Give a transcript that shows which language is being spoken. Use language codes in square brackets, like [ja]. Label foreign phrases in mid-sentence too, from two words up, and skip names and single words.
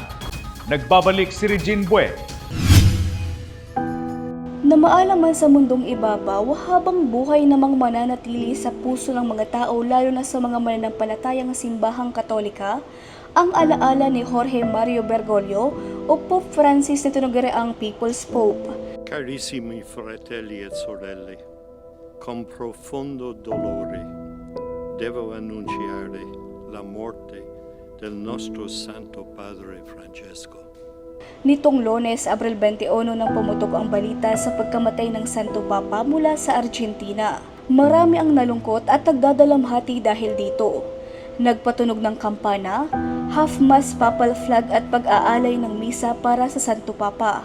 [tl] Nagbabalik si Regine Bue. Namaalaman sa mundong ibabaw, habang buhay namang mananatili sa puso ng mga tao lalo na sa mga mananampalatayang simbahang Katolika, ang alaala ni Jorge Mario Bergoglio o Pope Francis na tinuguriang [en] People's Pope. [it] Carissimi fratelli e sorelle, con profondo dolore devo annunciare la morte del nostro Santo Padre Francesco. [tl] Nitong Lunes, Abril 21 nang pumutok ang balita sa pagkamatay ng Santo Papa mula sa Argentina. Marami ang nalungkot at nagdadalamhati dahil dito. Nagpatunog ng kampana, [en] half-mast papal flag [tl] at pag-aalay ng misa para sa Santo Papa.